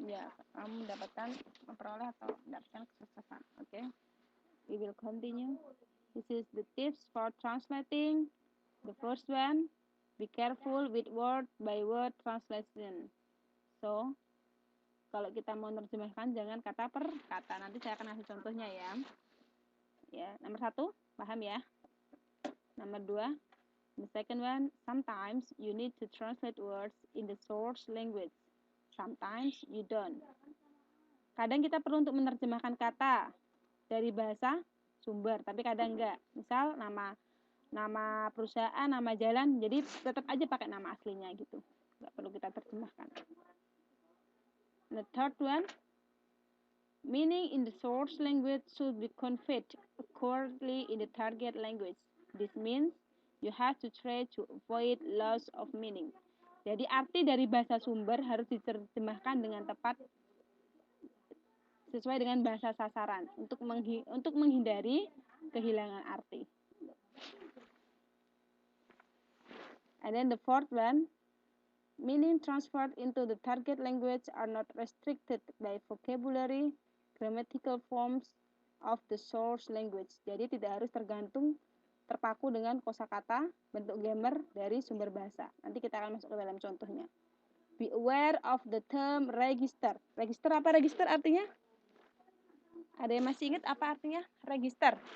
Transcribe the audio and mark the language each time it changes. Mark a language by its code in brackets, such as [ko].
[id] ya kamu memperoleh atau mendapatkan kesuksesan. [en] Oke. We will continue. This is the tips for translating. The first one, be careful with word by word translation. [id] So, kalau kita mau menerjemahkan jangan kata per kata. Nanti saya akan kasih contohnya ya. Ya, nomor 1, paham ya? Nomor 2, [en] the second one, sometimes you need to translate words in the source language. Sometimes you don't. [id] Kadang kita perlu untuk menerjemahkan kata dari bahasa sumber, tapi kadang enggak. Misal nama perusahaan, nama jalan, jadi tetap aja pakai nama aslinya gitu. Enggak perlu kita terjemahkan. [en] The third one, meaning in the source language should be conveyed accordingly in the target language. This means you have to try to avoid loss of meaning. [id] Jadi arti dari bahasa sumber harus diterjemahkan dengan tepat sesuai dengan bahasa sasaran untuk menghindari kehilangan arti. [en] And then the fourth one, meaning transferred into the target language are not restricted by vocabulary, grammatical forms of the source language. [id] Jadi tidak harus terpaku dengan kosakata, bentuk grammar dari sumber bahasa. Nanti kita akan masuk ke dalam contohnya. [en] Be aware of the term register. [id] Register apa register artinya? Ada yang masih ingat apa artinya register?